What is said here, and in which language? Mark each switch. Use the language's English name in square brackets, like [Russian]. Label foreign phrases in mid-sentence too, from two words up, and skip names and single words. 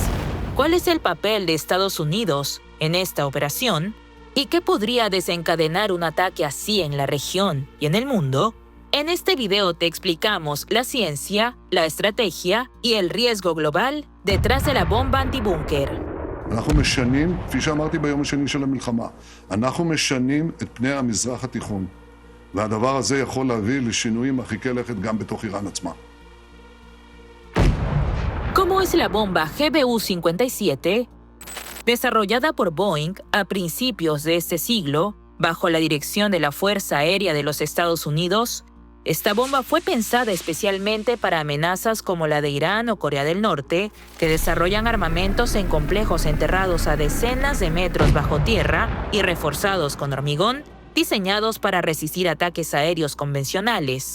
[Spanish] ¿Cuál es el papel de Estados Unidos en esta operación? ¿Y qué podría desencadenar un ataque así en la región y en el mundo? En este video te explicamos la ciencia, la estrategia y el riesgo global detrás de la bomba antibúnker. [Hebrew] אנחנו משנים, כפי שאמרתי ביום השני של המלחמה, אנחנו משנים את פני המזרח התיכון. והדבר הזה יכול להביא לשינויים מרחיקי לכת גם בתוך איראן עצמה. [Spanish] ¿Cómo es la bomba GBU-57? Desarrollada por Boeing a principios de este siglo, bajo la dirección de la Fuerza Aérea de los Estados Unidos, esta bomba fue pensada especialmente para amenazas como la de Irán o Corea del Norte, que desarrollan armamentos en complejos enterrados a decenas de metros bajo tierra y reforzados con hormigón, diseñados para resistir ataques aéreos convencionales.